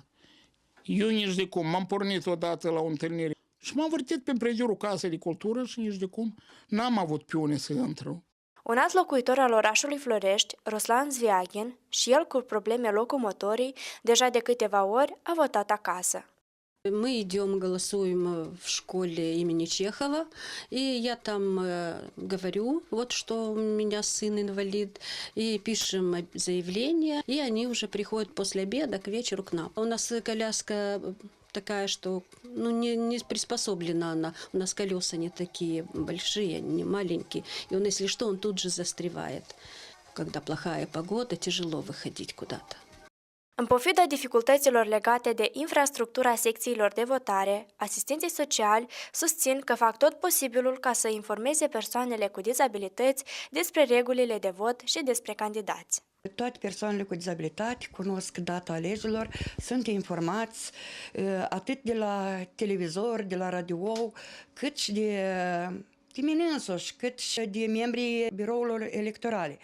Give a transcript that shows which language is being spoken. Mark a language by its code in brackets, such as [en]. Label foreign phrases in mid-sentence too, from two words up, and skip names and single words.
[ro] Eu nici de cum, m-am pornit odată la o întâlnire și m-am vârtit pe împrejurul Casei de Cultură și nici de cum n-am avut pe unde să intru. Un alt locuitor al orașului Florești, Ruslan Zviaghin, și el cu probleme locomotorii, deja de câteva ori a votat acasă. [ru] Мы идем, голосуем в школе имени Чехова, и я там говорю, вот что у меня сын инвалид, и пишем заявление, и они уже приходят после обеда к вечеру к нам. У нас коляска такая, что не приспособлена она, у нас колеса не такие большие, не маленькие, и он, если что, он тут же застревает. Когда плохая погода, тяжело выходить куда-то. [ro] În pofida dificultăților legate de infrastructura secțiilor de votare, asistenții sociali susțin că fac tot posibilul ca să informeze persoanele cu dizabilități despre regulile de vot și despre candidați. Toate persoanele cu dizabilitate cunosc data alegerilor, sunt informați atât de la televizor, de la radio, cât și de mine însuși, cât și de membrii birourilor electorale.